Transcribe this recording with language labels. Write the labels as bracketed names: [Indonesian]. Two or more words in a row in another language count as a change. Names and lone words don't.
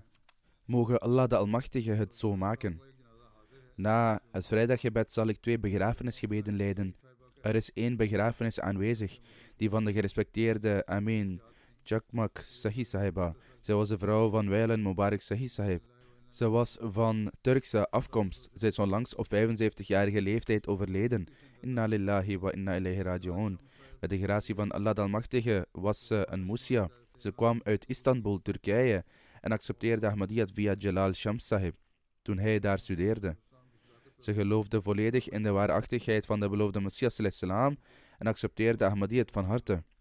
[Dutch] Mogen Allah de Almachtige het zo maken. Na het vrijdaggebed zal ik 2 begrafenisgebeden leiden. Er is 1 begrafenis aanwezig, die van de gerespecteerde Amin Chakmak Sahi Sahiba. Zij was de vrouw van wijlen Mubarak Sahi Sahib. Ze was van Turkse afkomst. Zij is onlangs op 75-jarige leeftijd overleden. [Arabic] إنا لله وإنا إليه راجعون. [Dutch] Met de gratie van Allah de Almachtige was ze een Musia. Ze kwam uit Istanbul, Turkije en accepteerde Ahmadiyyat via Jalal Shams Sahib toen hij daar studeerde. Ze geloofde volledig in de waarachtigheid van de beloofde Messias sallallahu en accepteerde Ahmadiyyat van harte.